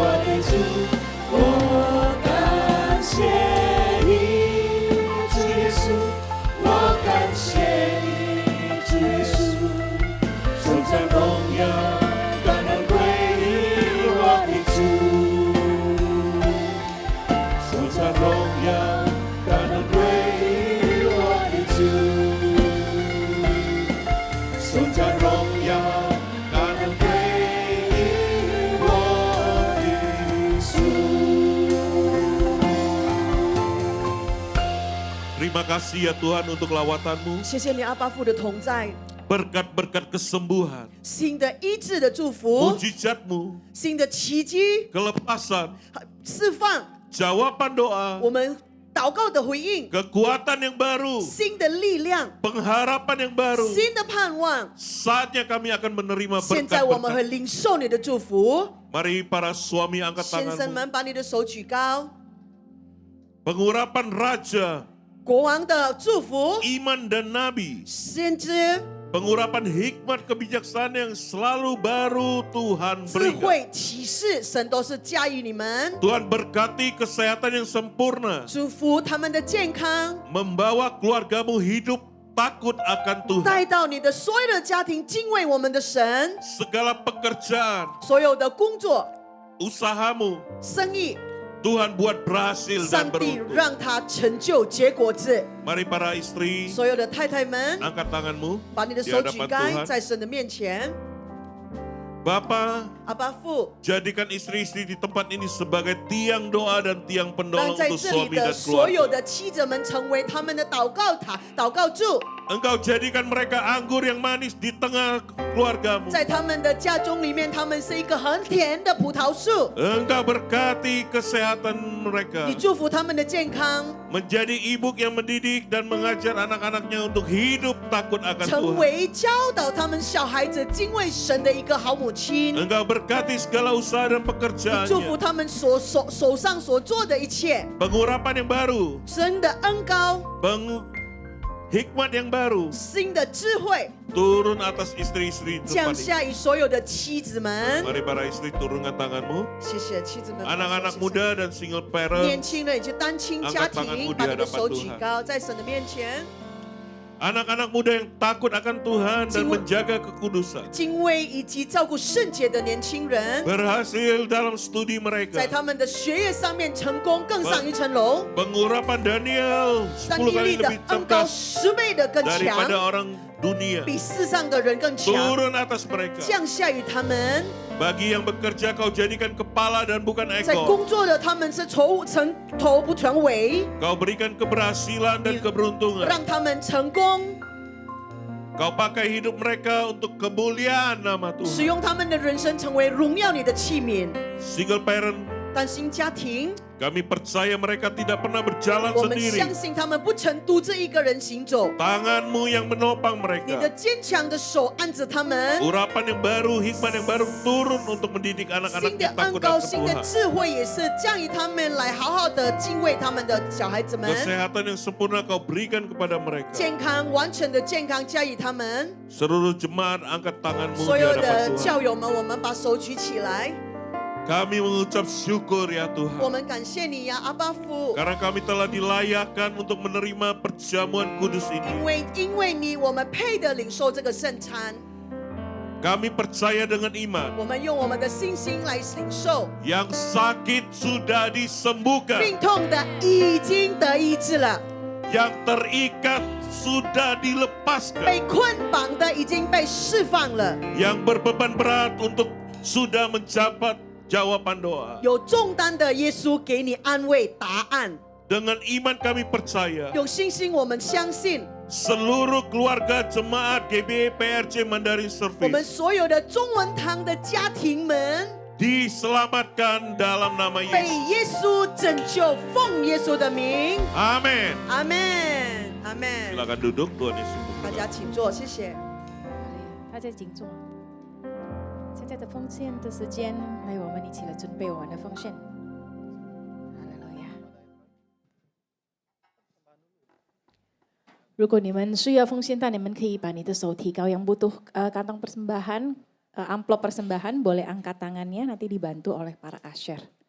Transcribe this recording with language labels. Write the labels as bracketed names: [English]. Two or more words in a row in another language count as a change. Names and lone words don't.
[Chinese] 的主，我感谢你，主耶稣，我感谢你，主耶稣，颂唱荣耀，感恩归你，我的主，颂唱荣耀，感恩归你，我的主，颂唱荣耀。 [Indonesian] Terima kasih ya Tuhan untuk lawatan-Mu. [Chinese] 谢谢你阿爸父的同在， [Indonesian] Berkat-berkat kesembuhan, [Chinese] 新的医治的祝福， [Indonesian] mujizat-Mu, [Chinese] 新的奇迹 [Indonesian] kelepasan, [Chinese] 释放， [Indonesian] jawaban doa, [Chinese] 我们祷告的回应， [Indonesian] kekuatan yang baru, [Chinese] 新的力量， [Indonesian] pengharapan yang baru. [Chinese] 新的盼望。 [Indonesian] Saatnya kami akan menerima [Chinese] 现在我们会 [Indonesian] berkat-berkat. [Chinese] 领受你的祝福， [Indonesian] Mari para suami angkat [Chinese] 先生 [Indonesian] tanganmu. [Chinese] 们把你的手举高， [Indonesian] Pengurapan raja, [Chinese] 国王的祝福， [Indonesian] iman dan nabi. [Chinese] 先知 [Indonesian] Pengurapan hikmat kebijaksanaan yang selalu baru Tuhan [Chinese] 智 [Indonesian] berikan. [Chinese] 慧启示，神都是加于你们， [Indonesian] Tuhan berkati kesehatan yang sempurna. [Chinese] 祝福他们的健康， [Indonesian] Membawa keluargamu hidup takut akan Tuhan. [Chinese] 带到你的所有的家庭敬畏我们的神， [Indonesian] Segala pekerjaan, [Chinese] 所有的工作、 [Indonesian] usahamu, [Chinese] 生意， [Indonesian] Tuhan buat berhasil [Chinese] 上 [Indonesian] dan [Chinese] 帝 [Indonesian] beruntung. [Chinese] 让他成就结果子。 [Indonesian] Mari para istri, [Chinese] 所有的太太们， [Indonesian] angkat tanganmu [Chinese] 把你的 [Indonesian] di [Chinese] 手举 [Indonesian] hadapan [Chinese] 高， [Indonesian] Tuhan. [Chinese] 在神的面前。 [Indonesian] Bapa, [Chinese] 阿爸父， [Indonesian] jadikan istri-istri di tempat ini sebagai tiang doa dan tiang [Chinese] 让 [Indonesian] penolong [Chinese] 在 [Indonesian] untuk [Chinese] 这里 [Indonesian] suami [Chinese] 的 [Indonesian] dan [Chinese] 所有 [Indonesian] keluarga. [Chinese] 的妻子们成为他们的祷告塔、祷告柱， [Indonesian] Engkau jadikan mereka anggur yang manis di tengah keluargamu. [Chinese] 在他们的家中里面，他们是一个很甜的葡萄树。 [Indonesian] Engkau berkati kesehatan mereka. [Chinese] 你祝福他们的健康， [Indonesian] Menjadi ibu yang mendidik dan mengajar anak-anaknya untuk hidup takut akan [Chinese] 成 [Indonesian] Tuhan. [Chinese] 为教导他们小孩子敬畏神的一个好母亲。 [Indonesian] Engkau berkati segala usaha dan [Chinese] 你祝福 [Indonesian] pekerjaannya. [Chinese] 他们手上所做的一切， [Indonesian] Pengurapan yang baru. [Chinese] 神的恩高， [Indonesian] Hikmat yang baru. [Chinese] 新的智慧 [Indonesian] Turun atas istri-istri di [Chinese] 降 [Indonesian] tempat ini. [Chinese] 下于所有的妻子们。 [Indonesian] Mari para istri turunkan tanganmu. [Chinese] 谢谢妻子们， [Indonesian] Anak-anak [Chinese] 谢谢 [Indonesian] muda dan single [Chinese] 年 [Indonesian] parent. [Chinese] 轻人以及单亲家 [Indonesian] Angkat [Chinese] 庭， [Indonesian] tanganmu [Chinese] 把 [Indonesian] di [Chinese] 你的 [Indonesian] hadapan [Chinese] 手举 [Indonesian] Tuhan. [Chinese] 高，在神的面前， [Indonesian] Anak-anak muda yang takut akan Tuhan dan Jiwa- menjaga kekudusan. [Chinese] 敬畏以及照顾圣洁的年轻人， [Indonesian] Berhasil dalam studi [Chinese] 在 [Indonesian] mereka. [Chinese] 他们的学业上面成功，更上一层楼。 [Indonesian] Pengurapan Daniel [Chinese] 但 [Indonesian] 10 kali [Chinese] 利的 [Indonesian] lebih [Chinese] 恩高 [Indonesian] cerdas [Chinese] 10倍的更 [Indonesian] daripada [Chinese] 强， [Indonesian] orang dunia. [Chinese] 比世上的人更强， [Indonesian] Turun atas mereka. [Chinese] 降下于他们。 [Indonesian] Bagi yang bekerja kau jadikan kepala dan bukan [Chinese] 在 [Indonesian] ekor. [Chinese] 工作的他们是头不成尾， [Indonesian] Kau berikan keberhasilan dan keberuntungan. [Chinese] 让他们成功， [Indonesian] Kau pakai hidup mereka untuk kemuliaan nama [Chinese] 使 [Indonesian] Tuhan. [Chinese] 用他们的人生成为荣耀你的器皿。 [English] Single parent, [Chinese] 担心家庭， [Indonesian] Kami percaya mereka tidak pernah berjalan [Chinese] 我们 [Indonesian] sendiri. [Chinese] 相信他们不曾独自一个人行走。 [Indonesian] Tanganmu yang menopang [Chinese] 你的 [Indonesian] mereka. [Chinese] 坚强的手按着他们， [Indonesian] Urapan yang baru, hikmat yang baru turun untuk mendidik [Chinese] 新 [Indonesian] anak-anak [Chinese] 的 [Indonesian] kita [Chinese] 恩 [Indonesian] takut [Chinese] 膏、 [Indonesian] akan [Chinese] 新的 [Indonesian] Tuhan. [Chinese] 智慧也是降于他们来好好的敬畏他们的小孩子们。 [Indonesian] Kesehatan yang sempurna kau berikan kepada mereka. [Chinese] 健康完全的健康加于他们， [Indonesian] Seluruh jemaat angkat tanganmu [Chinese] 所 [Indonesian] di [Chinese] 有 [Indonesian] hadapan [Chinese] 的 [Indonesian] Tuhan. [Chinese] 教友们，我们把手举起来， [Indonesian] Kami mengucap syukur ya [Chinese] 我 [Indonesian] Tuhan. [Chinese] 们感谢你呀，阿爸父， [Indonesian] Karena kami telah dilayakkan untuk menerima perjamuan kudus ini. [Chinese] 因为你，我们配得领受这个圣餐， [Indonesian] Kami percaya dengan iman. [Chinese] 我们用我们的信心来领受， [Indonesian] Yang sakit sudah disembuhkan. [Chinese] 病痛的已经得医治了， [Indonesian] Yang terikat sudah dilepaskan. [Chinese] 被捆绑的已经被释放了， [Indonesian] Yang berbeban berat untuk sudah mendapat jawaban doa. [Chinese] 有重担的耶稣给你安慰答案， [Indonesian] Dengan iman kami percaya [Chinese] 有信心我们相信， [Indonesian] seluruh keluarga jemaat GBI PRJ Mandarin [Chinese] 我们 [Indonesian] Service [Chinese] 所有的中文堂的家庭们 [Indonesian] diselamatkan dalam nama [Chinese] 被 [Indonesian] Yesus. [Chinese] 耶稣拯救，奉耶稣的名， [Indonesian] Amin. [Chinese] 阿门，阿门。 [Indonesian] Silakan duduk, Tuhan Yesus [Chinese] 大 [Indonesian] memberkati. [Chinese] 家请坐，谢谢。大家请坐。现在的奉献的时间，来，我们一起来准备我们的奉献。哈利路亚。如果你们需要奉献的，你们可以把你的手提高， [Indonesian] yang butuh kantong persembahan, amplop persembahan, boleh angkat tangannya, nanti dibantu oleh para usher.